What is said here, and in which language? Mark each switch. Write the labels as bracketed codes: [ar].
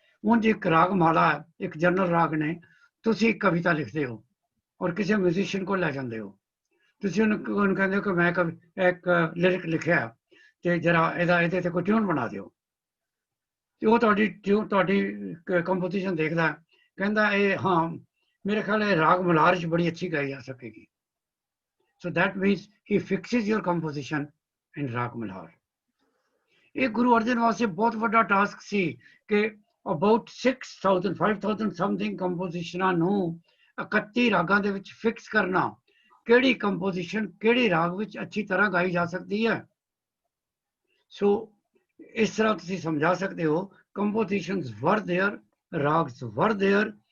[pa] ਉਂਝ ਇੱਕ ਰਾਗ ਮਾਲਾ ਹੈ, ਇੱਕ ਜਨਰਲ ਰਾਗ ਨੇ, ਤੁਸੀਂ ਇੱਕ ਕਵਿਤਾ ਲਿਖਦੇ ਹੋ ਔਰ ਕਿਸੇ ਮਿਊਜ਼ੀਸ਼ੀਅਨ ਕੋਲ ਲੈ ਜਾਂਦੇ ਹੋ, ਤੁਸੀਂ ਉਹਨੂੰ ਕਹਿੰਦੇ ਹੋ ਕਿ ਮੈਂ ਇੱਕ ਲਿਰਿਕ ਲਿਖਿਆ ਤੇ ਜਰਾ ਇਹਦੇ ਤੇ ਕੋਈ ਟਿਊਨ ਬਣਾ ਦਿਓ, ਤੇ ਉਹ ਤੁਹਾਡੀ ਕੰਪੋਜੀਸ਼ਨ ਦੇਖਦਾ, ਕਹਿੰਦਾ ਇਹ ਹਾਂ ਮੇਰੇ ਖਿਆਲ ਇਹ ਰਾਗ ਮਲਹਾਰ 'ਚ ਬੜੀ ਅੱਛੀ ਗਾਈ ਜਾ ਸਕੇਗੀ। [en] So that means he fixes your composition in raga Malhar. [pa] ਇਹ ਗੁਰੂ ਅਰਜਨ ਵਾਸਤੇ ਬਹੁਤ ਵੱਡਾ ਟਾਸਕ ਸੀ ਕਿ ਅਬਾਊਟ 6000 5000 ਸਮਥਿੰਗ ਕੰਪੋਜੀਸ਼ਨਾਂ ਨੂੰ 31 ਰਾਗਾਂ ਦੇ ਵਿੱਚ ਫਿਕਸ ਕਰਨਾ, ਕਿਹੜੀ ਕੰਪੋਜੀਸ਼ਨ ਕਿਹੜੇ ਰਾਗ ਵਿੱਚ ਅੱਛੀ ਤਰ੍ਹਾਂ ਗਾਈ ਜਾ ਸਕਦੀ ਹੈ। ਸੋ ਇਸ ਤਰ੍ਹਾਂ ਤੁਸੀਂ ਸਮਝਾ ਸਕਦੇ ਹੋ, [en] Compositions were there, ragas were there.